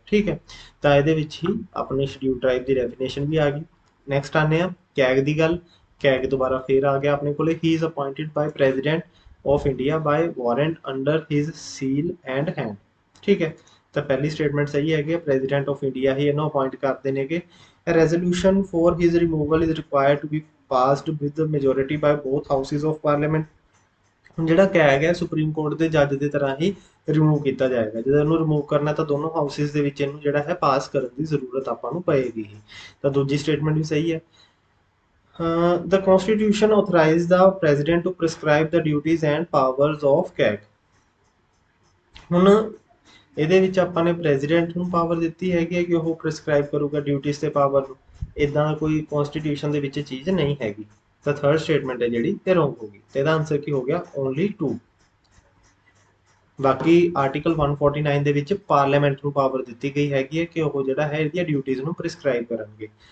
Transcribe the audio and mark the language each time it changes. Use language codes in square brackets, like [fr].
[pa] ਠੀਕ ਹੈ, ਤਾਂ ਇਹਦੇ ਵਿੱਚ ਹੀ ਆਪਣੇ ਸ਼ਡਿਊਲ ਟ੍ਰਾਈਬ ਦੀ ਡੈਫੀਨੇਸ਼ਨ ਵੀ ਆ ਗਈ। ਨੈਕਸਟ ਆਨੇ ਆ ਕੈਗ ਦੀ ਗੱਲ। ਕੈਗ ਦੁਬਾਰਾ ਫੇਰ ਆ ਗਿਆ ਆਪਣੇ ਕੋਲੇ। [en] He is appointed by president of India by warrant under his seal and hand. [pa] ਠੀਕ ਹੈ, ਤਾਂ ਪਹਿਲੀ ਸਟੇਟਮੈਂਟ ਸਹੀ ਹੈਗੀ, ਪ੍ਰੈਜ਼ੀਡੈਂਟ ਆਫ ਇੰਡੀਆ ਹੀ ਇਹਨੂੰ ਅਪਾਇੰਟ ਕਰਦੇ ਨੇਗੇ। [en] A resolution for his removal is required to be passed with the majority by both houses of parliament। [pa] ਹੁਣ ਜਿਹੜਾ ਕੈਗ ਹੈ ਸੁਪਰੀਮ ਕੋਰਟ ਦੇ ਜੱਜ ਦੇ ਤਰ੍ਹਾਂ ਹੀ ਰਿਮੂਵ ਕੀਤਾ ਜਾਏਗਾ। ਜਦੋਂ ਇਹਨੂੰ ਰਿਮੂਵ ਕਰਨਾ ਤਾਂ ਦੋਨੋਂ ਹਾਊਸਿਸ ਦੇ ਵਿੱਚ ਇਹਨੂੰ ਜਿਹੜਾ ਹੈ ਪਾਸ ਕਰਨ ਦੀ ਜ਼ਰੂਰਤ ਆਪਾਂ ਨੂੰ ਪਏਗੀ ਹੀ। ਤਾਂ ਦੂਜੀ ਸਟੇਟਮੈਂਟ ਵੀ ਸਹੀ ਹੈ। [en] The constitution authorizes the president to prescribe the duties and powers of CAG। [pa] ਹੁਣ ਇਹਦੇ ਵਿੱਚ ਆਪਾਂ ਨੇ ਪ੍ਰੈਜ਼ੀਡੈਂਟ ਨੂੰ ਪਾਵਰ ਦਿੱਤੀ ਹੈਗੀ ਹੈ ਕਿ ਉਹ ਪ੍ਰਿਸਕ੍ਰਾਈਬ ਕਰੂਗਾ ਡਿਊਟੀਜ਼ ਤੇ ਪਾਵਰ ਨੂੰ। ਇਦਾਂ ਦਾ ਕੋਈ ਕਨਸਟੀਟਿਊਸ਼ਨ ਦੇ ਵਿੱਚ ਚੀਜ਼ ਨਹੀਂ ਹੈਗੀ। ਤਾਂ ਥਰਡ ਸਟੇਟਮੈਂਟ ਹੈ ਜਿਹੜੀ ਇਹ ਰੋਂਗ ਹੋ ਗਈ, ਤੇ ਇਹਦਾ ਆਨਸਰ ਕੀ ਹੋ ਗਿਆ, ਓਨਲੀ 2। ਬਾਕੀ ਆਰਟੀਕਲ 149 ਦੇ ਵਿੱਚ ਪਾਰਲੀਮੈਂਟ ਨੂੰ ਪਾਵਰ ਦਿੱਤੀ ਗਈ ਹੈਗੀ ਹੈ ਕਿ ਉਹ ਜਿਹੜਾ ਹੈ ਇਹਦੀਆਂ ਡਿਊਟੀਜ਼ ਨੂੰ ਪ੍ਰਿਸਕ੍ਰਾਈਬ ਕਰਨਗੇ।